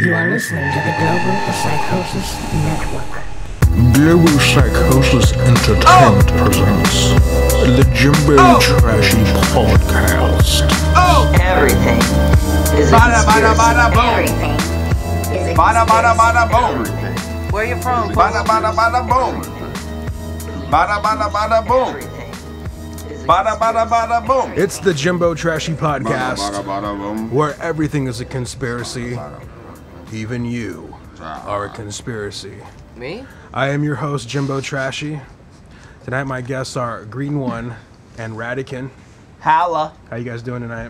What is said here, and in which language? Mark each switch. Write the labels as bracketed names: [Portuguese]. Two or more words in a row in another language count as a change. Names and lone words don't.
[English] You are listening to the Global Psychosis Network. Global Psychosis Entertainment presents the Jimbo Trashy Podcast. Everything is a conspiracy. Everything is a Bada bada bada boom. Where you from? Bada bada bada boom. Bada bada bada boom. Bada bada bada boom. It's the Jimbo Trashy Podcast, Bada bada boom. where everything is a conspiracy. Even you are a conspiracy. Me? I am your host, Jimbo Trashy. Tonight my guests are Green One and Radican. Holla. How you guys doing tonight?